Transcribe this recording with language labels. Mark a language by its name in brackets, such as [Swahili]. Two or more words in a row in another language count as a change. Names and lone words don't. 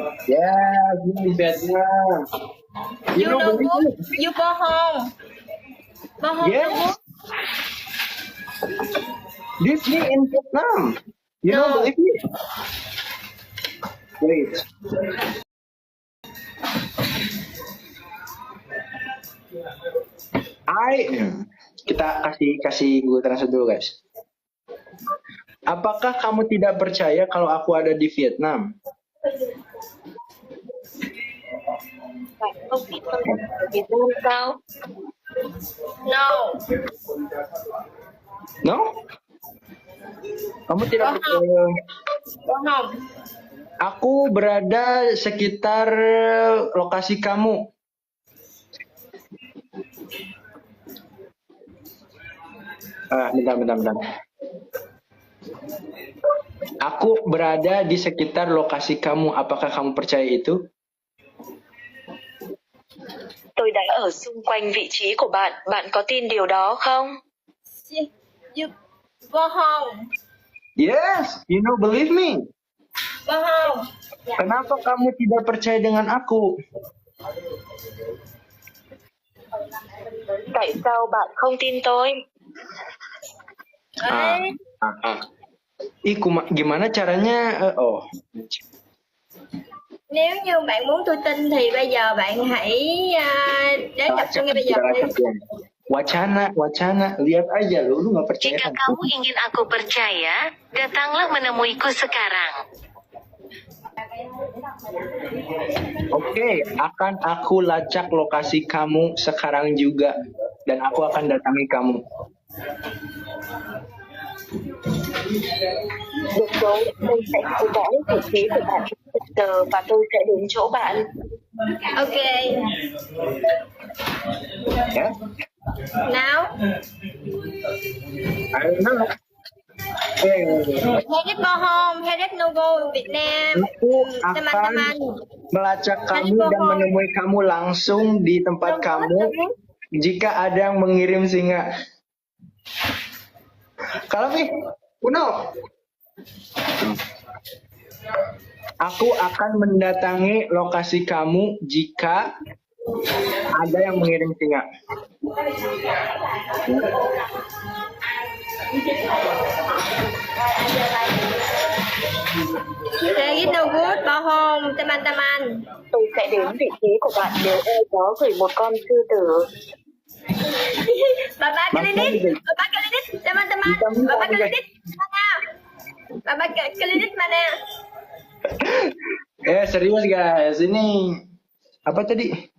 [English] Yes, in Vietnam. You You know no believe good. me? You go home. Go home no Yes, good. this me in Vietnam. You know No. believe me? Wait. [Indonesian] Kita kasih kasih Google Translate dulu guys. Apakah kamu tidak percaya kalau aku ada di Vietnam? [Vietnamese] Bạn không tin con ở Việt Nam sao? [English] No. No? [Indonesian] Kamu tidak [English] Go home. [Indonesian] percaya? [English] Go home. [Indonesian] Aku berada sekitar lokasi kamu. Bentar. Aku berada di sekitar lokasi kamu. Apakah kamu percaya itu? [Vietnamese] Tôi đang ở xung quanh vị trí của bạn. Bạn có tin điều đó không? [English] You go home. Yes, you know, believe me. Go home. [Indonesian] Kenapa kamu tidak percaya dengan aku? [Vietnamese] Tại sao bạn không tin tôi? Đấy. [Indonesian] Gimana caranya? [Vietnamese] Nếu như bạn muốn tôi tin thì bây giờ bạn hãy đến gặp tôi ngay bây giờ đi. [Indonesian] Wacana, lihat aja lu nggak percaya Jika kan? kamu ingin aku percaya, datanglah menemuiku sekarang. Oke, akan aku lacak lokasi kamu sekarang juga dan aku akan datangi kamu. [Vietnamese] Được rồi, tôi sẽ theo dõi vị trí của bạn bây giờ và tôi sẽ đến chỗ bạn. [English] Ok. [Indonesian] Ya? [English] Now. [Indonesian] Ayo. [English] Hedit go home. Hedit no go Việt Nam. [Indonesian] Aku akan Teman-teman. melacak kamu dan menemui kamu langsung di tempat kamu jika ada yang mengirim singa. Kalau nih, Uno. Aku akan mendatangi lokasi kamu jika ada yang mengirim singa. [English] Hedit no good. Go home. [Indonesian] Teman-teman. [Vietnamese] Tôi sẽ đến vị trí của bạn nếu ai đó gửi một con sư tử. [Indonesian] Bapak Kelidit. Teman-teman. Bapak Kelidit mana? Bapak Kelidit mana? Serius guys, ini apa tadi?